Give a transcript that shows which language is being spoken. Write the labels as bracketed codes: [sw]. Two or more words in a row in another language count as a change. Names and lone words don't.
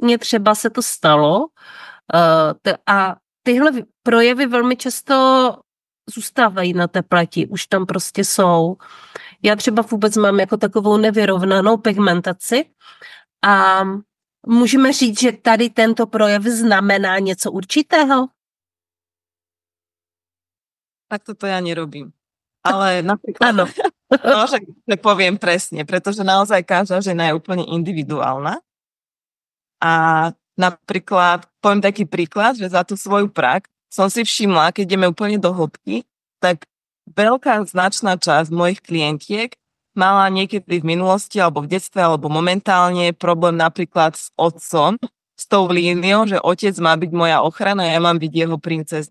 [cs] Mně třeba se to stalo, a tyhle projevy velmi často zůstávají na té pleti, už tam prostě jsou. Já třeba vůbec mám jako takovou nevyrovnanou pigmentaci a můžeme říct, že tady tento projev znamená něco určitého? [sk] Tak toto ja nerobím. Ale napríklad, áno, že poviem presne, pretože naozaj každá žena je úplne individuálna. A napríklad, poviem taký príklad, že za tú svoju prax som si všimla, keď ideme úplne do hĺbky, tak veľká značná časť mojich klientiek mala niekedy v minulosti alebo v detstve alebo momentálne problém napríklad s otcom, s tou líniou, že otec má byť moja ochrana a ja mám byť jeho princezna.